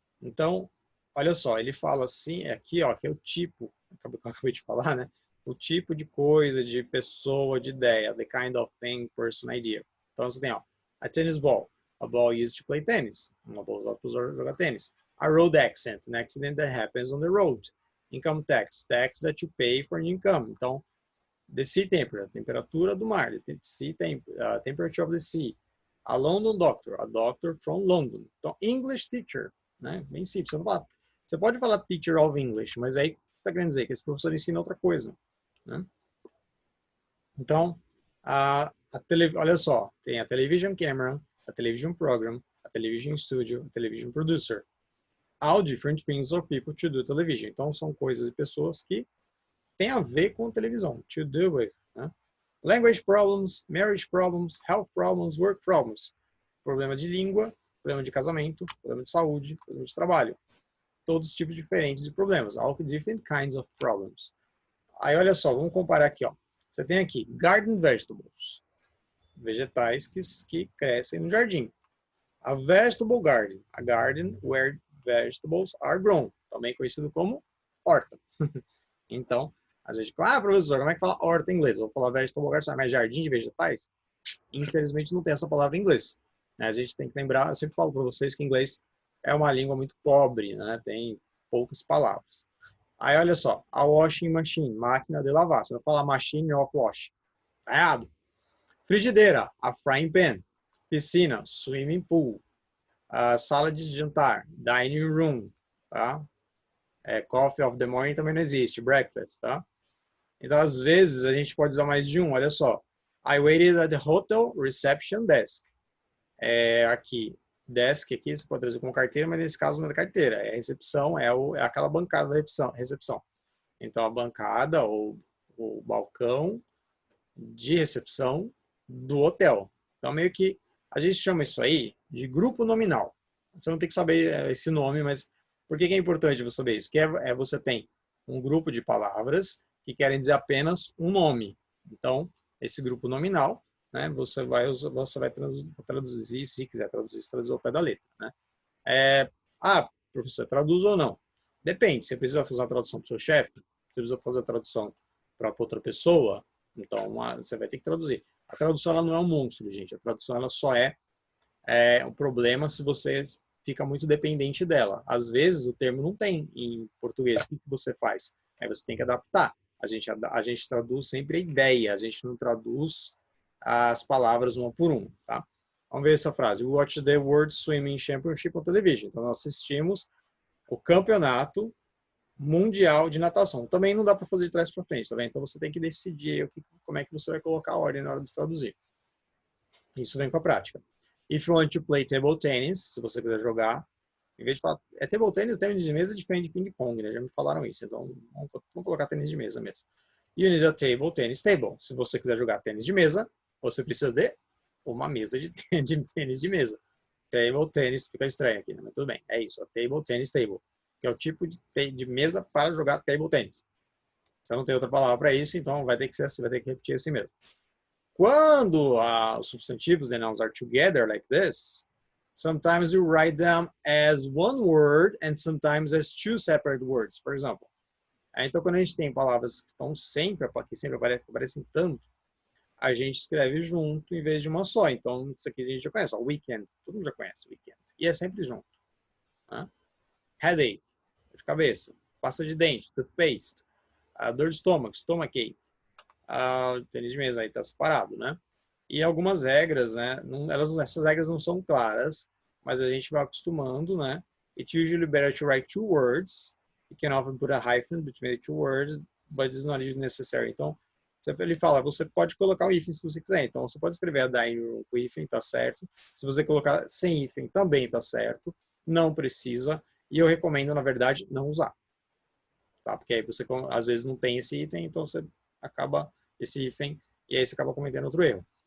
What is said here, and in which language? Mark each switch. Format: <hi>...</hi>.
<pt>Então, olha só, ele fala assim, aqui, ó, que é o tipo, que eu acabei de falar, né? O tipo de coisa, de pessoa, de ideia,</pt> <en>the kind of thing, person, idea. Então, você tem, ó, a tennis ball, a ball used to play tennis,</en> <pt>uma bola usada para jogar tênis.</pt> <en>A road accident, an accident that happens on the road. Income tax, tax that you pay for income. Então, the sea temperature, temperatura do mar, the sea temperature of the sea. A London doctor, a doctor from London.</en> <pt>Então,</pt> <en>English teacher,</en> <pt>né? Bem simples. Você pode falar teacher of English, mas aí está querendo dizer que esse professor ensina outra coisa. Né? Então, olha só, tem</pt> <en>a television camera, a television program, a television studio, a television producer. All different things or people to do television.</en> <pt>Então, são coisas e pessoas que têm a ver com televisão.</pt> <en>To do with. Né? Language problems, marriage problems, health problems, work problems.</en> <pt>Problema de língua, problema de casamento, problema de saúde, problema de trabalho. Todos os tipos diferentes de problemas.</pt> <en>All different kinds of problems.</en> <pt>Aí, olha só, vamos comparar aqui, ó. Você tem aqui</pt> <en>garden vegetables.</en> <pt>Vegetais que crescem no jardim.</pt> <en>A vegetable garden. A garden where vegetables are grown.</en> <pt>Também conhecido como horta. Então, a gente fala, professor, como é que fala horta em inglês? Eu vou falar</pt> <en>vegetable garden,</en> <pt>mas jardim de vegetais? Infelizmente não tem essa palavra em inglês. A gente tem que lembrar, eu sempre falo para vocês que inglês é uma língua muito pobre, né? Tem poucas palavras. Aí olha só,</pt> <en>a washing machine,</en> <pt>máquina de lavar. Você vai falar</pt> <en>machine of wash.</en> <pt>Tá errado. Frigideira,</pt> <en>a frying pan.</en> <pt>Piscina,</pt> <en>swimming pool.</en> <pt>A sala de jantar,</pt> <en>dining room.</en> <pt>Tá?</pt> <en>Coffee of the morning</en> <pt>também não existe, breakfast. Tá? Então, às vezes, a gente pode usar mais de um. Olha só.</pt> <en>I waited at the hotel reception desk.</en> <pt>Aqui, desk aqui, você pode trazer como carteira, mas nesse caso não é carteira. É recepção, é aquela bancada da recepção. Então, a bancada ou o balcão de recepção do hotel. Então, meio que a gente chama isso aí de grupo nominal. Você não tem que saber esse nome, mas por que é importante você saber isso? Que você tem um grupo de palavras que querem dizer apenas um nome. Então, esse grupo nominal, né, você vai traduzir, se quiser traduzir ao pé da letra. Né? Professor, traduz ou não? Depende, você precisa fazer uma tradução para o seu chefe, você precisa fazer a tradução para outra pessoa, então você vai ter que traduzir. A tradução ela não é um monstro, gente. A tradução ela só é um problema se você fica muito dependente dela. Às vezes o termo não tem em português. O que você faz? Aí você tem que adaptar. A gente traduz sempre a ideia, a gente não traduz as palavras uma por uma. Tá? Vamos ver essa frase.</pt> <en>We watched the World Swimming Championship on television.</en> <pt>Então nós assistimos o campeonato mundial de natação. Também não dá para fazer de trás para frente, tá vendo? Então você tem que decidir como é que você vai colocar a ordem na hora de traduzir. Isso vem com a prática.</pt> <en>If you want to play table tennis,</en> <pt>se você quiser jogar, em vez de falar, table tennis, tênis de mesa é diferente de ping-pong, né? Já me falaram isso, então vamos colocar tênis de mesa mesmo.</pt> <en>You need a table tennis table.</en> <pt>Se você quiser jogar tênis de mesa, você precisa de uma mesa de tênis de mesa. Table tennis, fica estranho aqui, né? Mas tudo bem, é isso,</pt> <en>a table tennis table,</en> <pt>que é o tipo de mesa para jogar table tennis. Você não tem outra palavra para isso, então vai ter que repetir assim mesmo. Quando os substantivos</pt> <en>and nouns are together like this, sometimes you write them as one word and sometimes as two separate words, for example.</en> <pt>Então, quando a gente tem palavras que estão sempre aparecem tanto, a gente escreve junto em vez de uma só. Então, isso aqui a gente já conhece. Ó, weekend, todo mundo já conhece weekend. E é sempre junto. Né? Headache, dor de cabeça. Pasta de dente,</pt> <en>toothpaste.</en> <pt>Dor de estômago, stomachache. Tênis de mesa aí está separado, né? E algumas regras, né? Essas regras não são claras, mas a gente vai acostumando, né?</pt> <en>It's usually better to write 2 words. You can often put a hyphen between the 2 words, but it's not usually necessary.</en> <pt>Então, ele fala, você pode colocar um hífen se você quiser. Então, você pode escrever</pt> <en>a dining room</en> <pt>com hífen, tá certo. Se você colocar sem hífen, também tá certo. Não precisa. E eu recomendo, na verdade, não usar. Tá? Porque aí você, às vezes, não tem esse item, então você acaba esse hífen e aí você acaba cometendo outro erro.</pt>